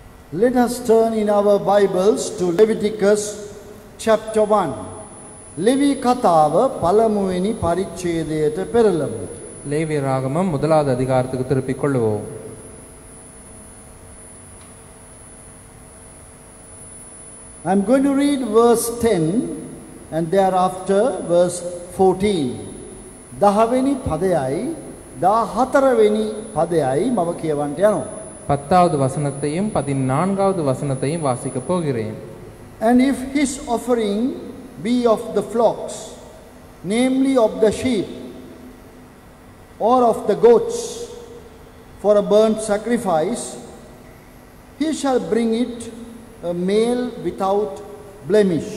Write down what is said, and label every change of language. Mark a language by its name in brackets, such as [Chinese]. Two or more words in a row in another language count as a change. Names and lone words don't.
[English] Let us turn in our Bibles to Leviticus chapter 1. [Sinhala] Levi කතාව පළමුවෙනි පරිච්ඡේදයට පෙරළමු. [Tamil] லேவிய ராகமம் முதலாவது அதிகாரத்துக்கு திருப்பிக் கொள்வோம். [English] I am going to read verse 10 and thereafter verse 14. [Sinhala] 10වෙනි පදයයි 14වෙනි පදයයි මම කියවන්ට යනවා. [Tamil] 10வது வசனத்தையும் 14வது வசனத்தையும் வாசிக்க போகிறேன். [English] And if his offering be of the flocks, namely of the sheep or of the goats, for a burnt sacrifice, he shall bring it a male without blemish.